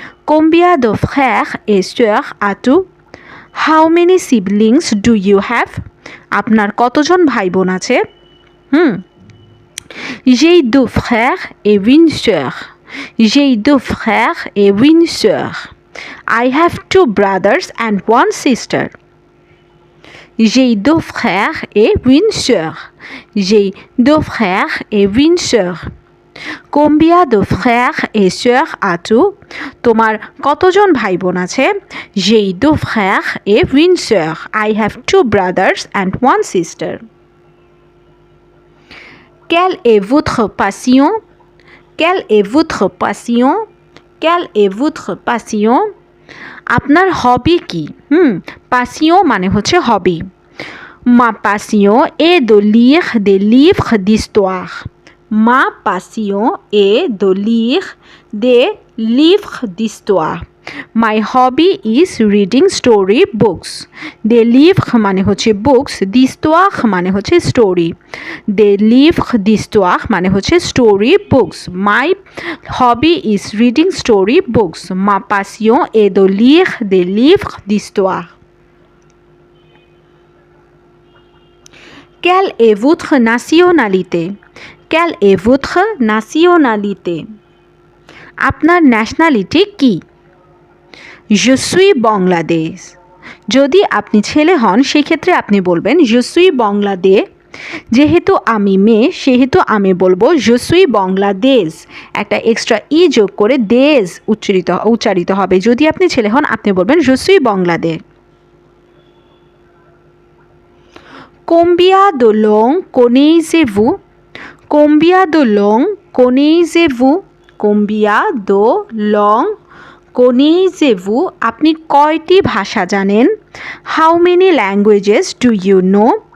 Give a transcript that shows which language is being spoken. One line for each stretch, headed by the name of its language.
French: combien de frères et sœurs as-tu?
English: How many siblings do you have?
Bangla: আপনার কতজন ভাই বোন আছে?
French: J'ai deux frères et une sœur. J'ai deux frères et une sœur.
English: I have two brothers and one sister.
French: J'ai deux frères et une sœur. J'ai deux frères et une sœur. Combien de frères et sœurs as-tu?
Bangla: তোমার কতজন ভাই বোন আছে?
French: J'ai deux frères et une sœur.
English: I have two brothers and one sister.
French: Quelle est votre passion? Quelle est votre passion? Quelle est votre passion?
Bangla: আপনার হবি কি? passion মানে হচ্ছে হবি।
French: Ma passion est de lire des livres d'histoire. Ma passion est de lire des livres d'histoire.
English: My hobby is reading story books.
French: Des livres
Bangla: মানে হচ্ছে books, d'histoire মানে হচ্ছে story.
French: Des livres d'histoire
Bangla: মানে হচ্ছে story books.
English: My hobby is reading story books.
French: Ma passion est de lire des livres d'histoire. Quelle est votre nationalité? Quelle est votre nationalité?
Bangla: আপনার nationality কি?
French: Je suis
Bangla: Bangladesh. যদি আপনি ছেলে হন সেই ক্ষেত্রে আপনি বলবেন
French: je suis
Bangla: বাংলাদেশ। যেহেতু আমি মেয়ে সেহেতু আমি বলবো
French: je suis
Bangla: বাংলাদেশ, একটা এক্সট্রা ই যোগ করে দেশ উচ্চারিত হবে। যদি আপনি ছেলে হন আপনি বলবেন
French: je suis
Bangla: Bangladesh.
French: Combien de langues connaissez-vous? Combien de langues connaissez-vous? Combien de langues connaissez-vous?
Bangla: আপনি কয়টি ভাষা জানেন?
English: How many languages do you know?